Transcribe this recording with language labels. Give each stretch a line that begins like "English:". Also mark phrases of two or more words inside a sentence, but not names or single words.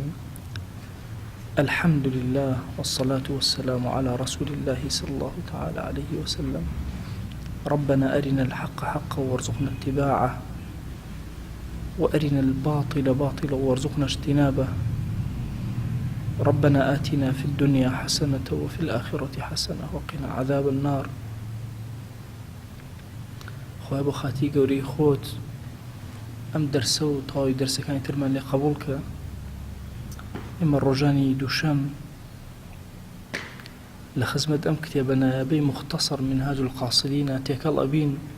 Arabic: الحمد لله والصلاة والسلام على رسول الله صلى الله تعالى عليه وسلم. ربنا أرنا الحق حقا وارزقنا اتباعه، وأرنا الباطل باطلا وارزقنا اجتنابه. ربنا آتنا في الدنيا حسنة وفي الآخرة حسنة وقنا عذاب النار.
Central Kurdish: خواه بخاتي قوري خوت ئەم دەرسە و تەواوی دەرسەکانی ترمان لێ قبولکە. ئێمە ڕۆژانی دووشەم لە خزمەت ئەم کتێبە نایابەی مختصر منهاج القاصدینە تێکەڵ ئەبین.